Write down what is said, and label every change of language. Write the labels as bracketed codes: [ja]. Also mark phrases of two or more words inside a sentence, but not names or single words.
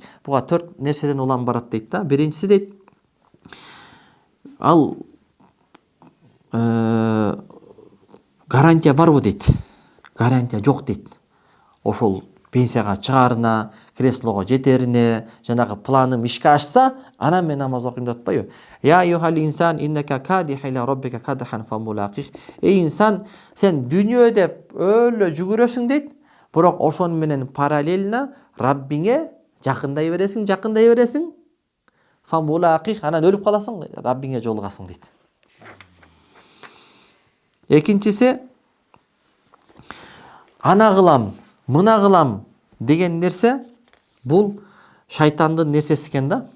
[ky] Буга 4 нерседен улам барат дейт да. Биринчиси дейт, ал гарантия барбы дейт. Гарантия жок дейт. Ошол пенсияга чыгарына, креслого жетерине, жанагы планым ишке ашса, анан мен намаз окуйм деп атпайбы? [ar] يا أيها الإنسان إنك كادح إلى ربك كدحا فملاقيه. [ky] Инсан, сен дүйнө деп өлө жүгүрөсүң дейт, бирок ошону менен параллельно Раббиңе жакындай бересиң. Фамулаких, анан өлүп каласың, Раббиңе жолугасың дейт. Экинчиси, ана кылам, мына кылам деген нерсе бул шайтандын нерсеси экен да.